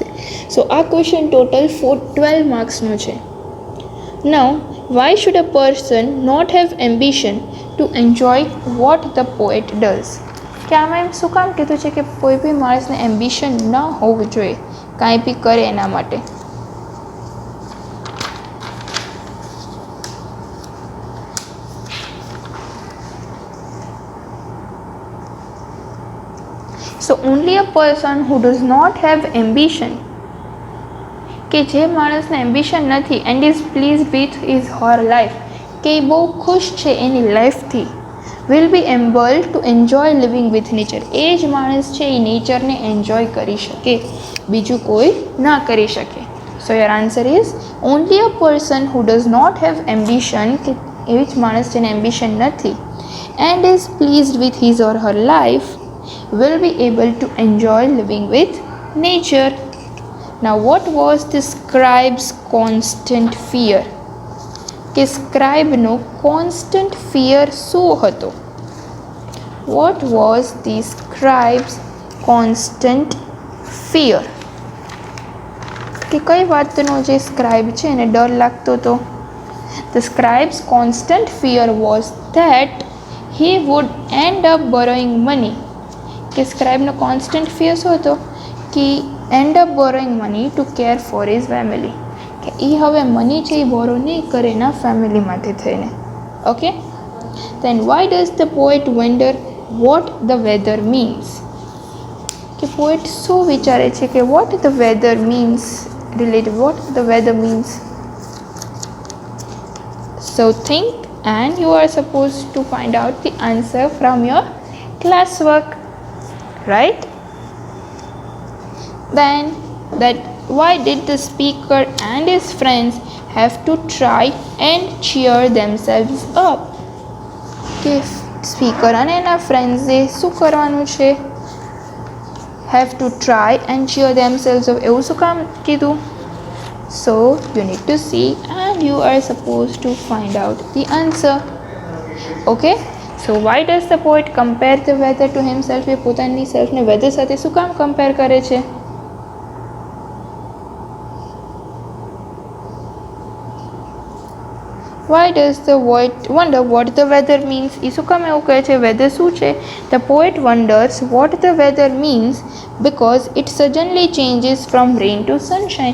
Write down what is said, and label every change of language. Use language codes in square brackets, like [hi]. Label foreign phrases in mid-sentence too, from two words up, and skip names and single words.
[gu] સો આ [en] question total 12 marks [gu] છે. [en] Now, why should a person not have ambition to enjoy what the poet does? [gu] કે આમાં એમ શું કામ કીધું છે કે કોઈ બી માણસને એમ્બિશન ન હોવું જોઈએ કાંઈ બી કરે એના માટે? [en] So only a person who does not have ambition, [gu] કે જે માણસને એમ્બિશન નથી [en] and is please with is her life, [gu] કે એ બહુ ખુશ છે એની લાઈફથી, [en] will be able to enjoy living with nature. [gu] એ જ માણસ છે એ નેચરને એન્જોય કરી શકે, બીજું કોઈ ના કરી શકે. [en] so your answer is only a person who does not have ambition, [gu] કે એવી જ માણસ જેને એમ્બિશન નથી, [en] and is pleased with his or her life, will be able to enjoy living with nature. Now what was the scribe's constant fear? [gu] કે સ્ક્રાઇબનો [en] constant fear [gu] શું હતો? [en] What was the scribe's constant fear? [gu] કે કઈ વાતનો જે સ્ક્રાઇબ છે એને ડર લાગતો હતો? [en] The scribe's constant fear was that he would end up borrowing money. [gu] કે સ્ક્રાઇબનો [en] constant fear [gu] શું હતો? કે [en] end up borrowing money to care for his family, [gu] કે એ હવે મની છે એ બોરો નહીં કરે એના ફેમિલી માટે થઈને. ઓકે, [en] then why does the poet wonder what the weather means? [gu] કે પોએટ શું વિચારે છે કે [en] what the weather means, related what the weather means? So think and you are supposed to find out the answer from your classwork, right? Then that why did the speaker and his friends have to try and cheer themselves up? [gu] કે સ્પીકર અને એના ફ્રેન્ડ્સે શું કરવાનું છે? [en] have to try and cheer themselves up. [gu] એવું શું કામ કીધું? [en] So you need to see and you are supposed to find out the answer. Okay, so why does the poet compare the weather to himself? [gu] એ પોતાની સેલ્ફને વેધર સાથે શું કામ કમ્પેર કરે છે? [en] Why does the poet wonder what the weather means? [gu] એ શું કામ એવું કહે છે વેધર શું છે? [en] The poet wonders what the weather means because it suddenly changes from rain to sunshine.